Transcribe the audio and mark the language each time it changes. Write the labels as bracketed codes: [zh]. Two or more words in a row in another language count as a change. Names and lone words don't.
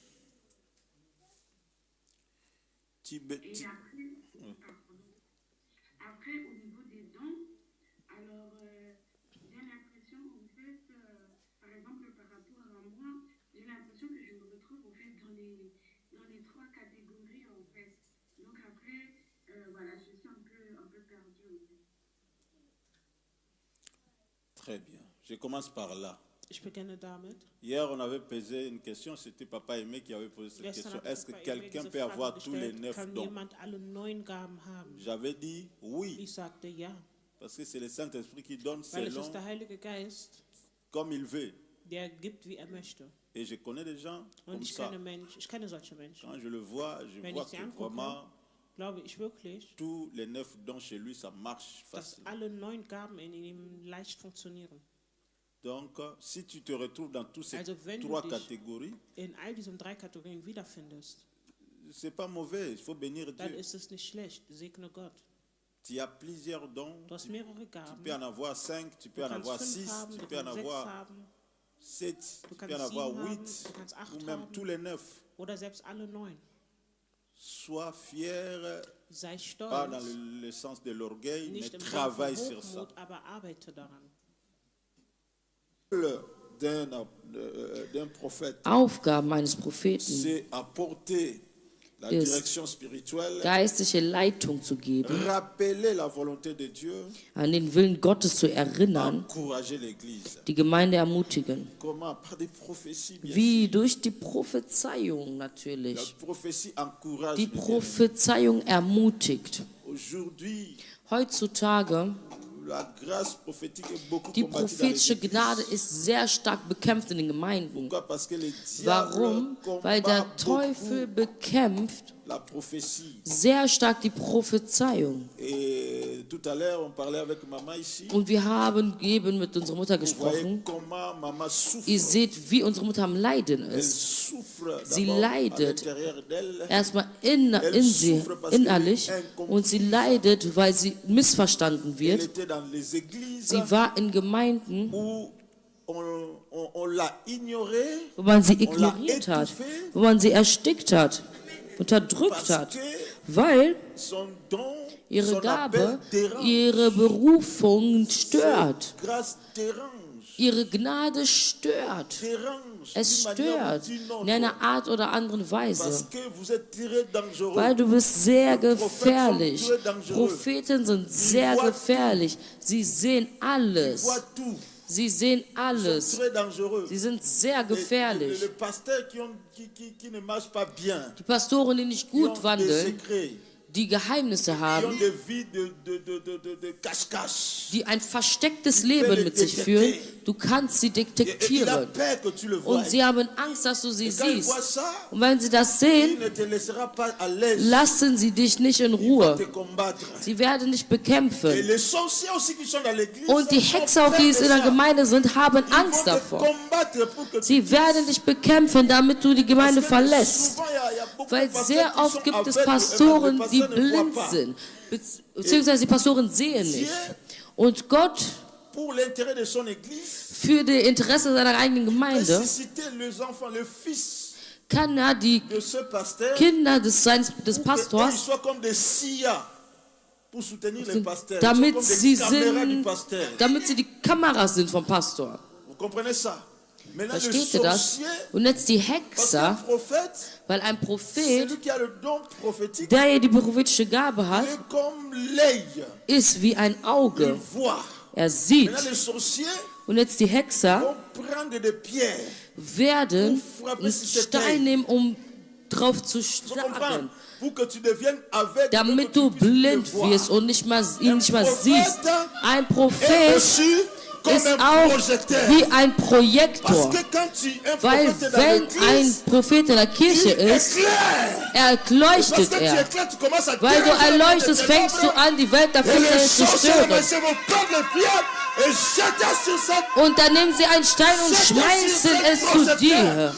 [fr] Et après, au niveau des dons, alors j'ai l'impression en fait, par exemple par rapport à moi, j'ai l'impression que je me retrouve en fait dans les trois catégories en fait. Donc après, voilà, je suis un peu perdue en fait. Très bien. Je commence par là. [de] Ich beginne damit. [fr] Hier, on avait posé une question, c'était Papa Aimé qui avait posé cette [de] Gestern [fr] question. [de] hat [fr] Est-ce que Papa quelqu'un [de] diese [fr] peut [de] Frage [fr] avoir tous les [de] gestellt, [fr] 9 [de] kann [fr] dons? [de] jemand alle 9 Gaben haben? [fr] J'avais dit oui, [de] Ich sagte ja, [fr] parce que c'est le Saint-Esprit qui donne [de] weil es [fr] selon [de] ist der Heilige Geist, [fr] comme il veut. [de] der gibt, wie er möchte. [fr] Et je connais des gens [de] Und [fr] comme [de] ich [fr] ça. [de] kenne solche Menschen. [fr] Quand je le vois, je [de] Wenn [fr] vois [de] ich sie [fr] que [de] angucke, [fr] vraiment [de] glaube ich wirklich, [fr] tous les 9 dons chez lui, ça marche [de] dass [fr] facile. [de] alle 9 Gaben in ihm leicht funktionieren. [fr] Donc, si tu te retrouves dans toutes ces [de] Also wenn du [fr] 3 [de] dich [fr] catégories, [de] in all diesen 3 Kategorien wiederfindest, [fr] c'est pas mauvais, il faut bénir [de] dann [fr] Dieu. [de] ist es nicht schlecht. Segne Gott. [fr] Tu as plusieurs dons, [de] Du hast mehrere [fr] tu [de] Gaben. [fr] peux en avoir 5, tu [de] Du [fr] peux en [de] kannst [fr] avoir [de] 5 [fr] 6, [de] haben, [fr] tu [de] du [fr] peux en [de] kannst 6 [fr] avoir [de] haben [fr] 7, [de] Du [fr] tu peux en [de] kannst [fr] avoir [de] 7 haben, [fr] 8, [de] du kannst 8 [fr] ou même [de] haben [fr] tous les 9. [de] oder selbst alle 9. [fr] Sois fier, [de] Sei [fr] pas dans [de] stolz, [fr] le sens de l'orgueil, mais [de] nicht im Sinne [fr] travaille [de] von [fr] sur ça. [de] Hochmut, aber arbeite daran. [fr] D'un prophète, [de] Aufgaben eines Propheten, [fr] c'est apporter la [de] Ist [fr] direction spirituelle, [de] geistliche Leitung zu geben, [fr] rappeler la volonté de Dieu, [de] an den Willen Gottes zu erinnern, [fr] encourager l'Église. [de] die Gemeinde ermutigen. [fr] Comment? Par des prophéties, bien [de] Wie? [fr] sûr. [de] Durch die Prophezeiung [fr] La [de] natürlich. [fr] prophétie encourage. [de] Die [fr] mes bien-aimés. [de] Prophezeiung ermutigt. [fr] Aujourd'hui, [de] Heutzutage, [fr] la grâce prophétique est beaucoup [de] die [fr] combattue dans [de] prophetische [fr] les églises. [de] Gnade ist sehr stark bekämpft in den Gemeinden. [fr] Pourquoi? Parce que le [de] Warum? [fr] diable [de] Weil der [fr] combat [de] Teufel [fr] beaucoup [de] bekämpft [fr] la prophétie. [de] sehr stark die Prophezeiung. [fr] Et tout à l'heure, on parlait avec maman ici. [de] Und wir haben eben mit unserer Mutter [fr] Vous voyez [de] gesprochen. [fr] comment maman souffre. [de] Ihr seht, wie unsere Mutter am Leiden [fr] Elle [de] ist. [fr] souffre [de] Sie [fr] d'abord à [de] leidet [fr] l'intérieur d'elle. [de] erstmal in sie, innerlich, und sie leidet, weil sie missverstanden [fr] Elle [de] wird. [fr] était dans les églises [de] Sie war in Gemeinden, [fr] où on l'a ignorée [de] wo man sie ignoriert hat, wo man sie erstickt hat, unterdrückt [fr] parce [de] hat, [fr] que [de] weil [fr] son don, [de] ihre [fr] son appel [de] Gabe [fr] dérange. [de] ihre Berufung stört. [fr] Grâce dérange. [de] Ihre Gnade stört. [fr] Dérange [de] Es [fr] d'une manière ou [de] stört [fr] d'une autre. [de] in einer Art oder anderen [fr] Parce [de] Weise, [fr] que vous êtes très dangereux. [de] weil du bist sehr Die Propheten gefährlich. [fr] sont très dangereux. [de] Propheten sind sehr [fr] voient [de] gefährlich. Sie sehen [fr] Ils [de] alles. [fr] voient tout. [de] Sie sehen [fr] Ils sont [de] alles. [fr] très dangereux. [de] Sie sind sehr [fr] Les [de] gefährlich. [fr] pasteurs qui ne marchent pas bien, [de] Die Pastoren, die nicht [fr] qui ont [de] gut [fr] des [de] wandeln, [fr] secrets, [de] die Geheimnisse [fr] qui ont [de] haben, [fr] des vies de cache-cache. [de] die ein verstecktes Leben mit sich führen, du kannst sie [fr] Et il a [de] detektieren. [fr] peur que tu le vois. [de] Und sie haben Angst, dass du sie [fr] Et quand il [de] siehst. [fr] voit ça, [de] Und wenn sie das [fr] il [de] sehen, [fr] ne te laissera pas à l'aise. [de] lassen sie dich nicht in [fr] Il va [de] Ruhe. [fr] te combattre. [de] Sie werden dich [fr] Et [de] bekämpfen. [fr] les sorciers aussi qui sont dans l'église, [de] Und die [fr] sont [de] Hexer, auch die [fr] peur [de] es [fr] de [de] in der [fr] ça. [de] Gemeinde sind, haben [fr] Ils [de] Angst [fr] vont te [de] davor. [fr] combattre pour que tu [de] Sie werden dich bekämpfen, damit du die Gemeinde [fr] Parce que [de] verlässt. [fr] souvent, il y a beaucoup de [de] Weil [fr] pasteurs [de] sehr [fr] qui [de] oft [fr] sont [de] gibt es [fr] aveugles, [de] Pastoren, [fr] les [de] die [fr] pasteurs ne voient [de] blind [fr] pas. [de] sind. Beziehungsweise die Pastoren sehen nicht. Und Gott, [fr] Pour l'intérêt de son église, [de] für die Interesse seiner eigenen [fr] peut [de] Gemeinde, [fr] susciter les enfants, le fils [de] kann er die [fr] de ce pasteur, [de] Kinder des [fr] pour [de] Pastors, [fr] qu'ils soient comme des SIA pour soutenir les pasteurs. Ils sont [de] damit [fr] comme [de] sie [fr] des caméras du [de] sind, [fr] pasteur. [de] damit sie die Kameras sind vom Pastor. [fr] Vous comprenez ça? Maintenant, le [de] Versteht ihr das? [fr] sorcier, [de] Und jetzt die [fr] parce qu'un [de] Hexer, [fr] prophète, [de] weil ein Prophet, [fr] celui qui a le don prophétique, [de] der ja die prophetische Gabe hat, [fr] il est comme l'œil. [de] ist wie ein [fr] Il [de] Auge. [fr] voit. [de] Er sieht. [fr] Maintenant, les sorciers [de] Und jetzt die Hexer [fr] vont prendre des pierres. [de] werden einen Stein nehmen, um drauf zu [fr] Tu comprends? [de] schlagen, [fr] Pour que tu deviennes aveugle, [de] damit [fr] que [de] du [fr] tu puisses [de] blind [fr] le voir. [de] wirst und nicht mal, ihn nicht mal siehst. Ein [fr] Est [de] Prophet [fr] reçu Comme [de] ist [fr] un [de] auch [fr] projecteur. [de] wie ein [fr] Parce [de] Projektor. [fr] que quand un [de] Weil [fr] prophète est dans [de] wenn ein [fr] l'église, [de] Prophet in der Kirche [fr] il [de] ist, [fr] éclaire. Parce [de] leuchtet [fr] que tu [de] er. [fr] éclaires, tu commences à [de] Weil du [fr] déranger le monde [de] erleuchtest, [fr] des [de] fängst du [fr] ténèbres. [de] an, die Welt der [fr] Et les [de] Finsternis zu [fr] sorciers [de] stören. [fr] vont prendre les pierres et jeter sur cette [de] Und dann nehmen sie einen Stein und schmeißen es zu dir,